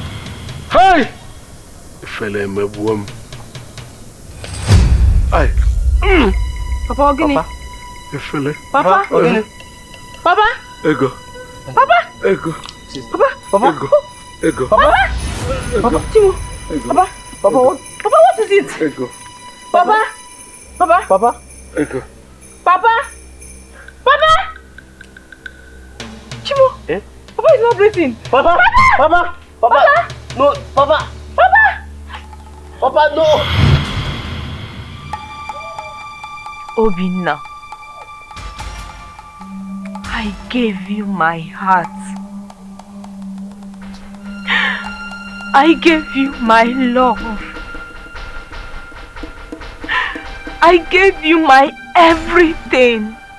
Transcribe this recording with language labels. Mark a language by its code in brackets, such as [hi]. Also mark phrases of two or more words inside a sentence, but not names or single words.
[en] Hey! Fele me boom. Ay. Papa, Ogini. You feel it? Papa, Ogini. Papa. Ego. Papa. Ego. Papa. Papa. Ego. Ego. Papa. Papa. Timo. Ego. Papa. Papa, what? Papa, what is it? Ego. Papa. Papa. Papa. Ego. Papa. Papa. Chimo. Eh? Papa is not breathing. Papa. Papa. Papa. Papa. No. Papa. Papa. Papa, no. Obinna, I gave you my heart. I gave you my love. I gave you my everything.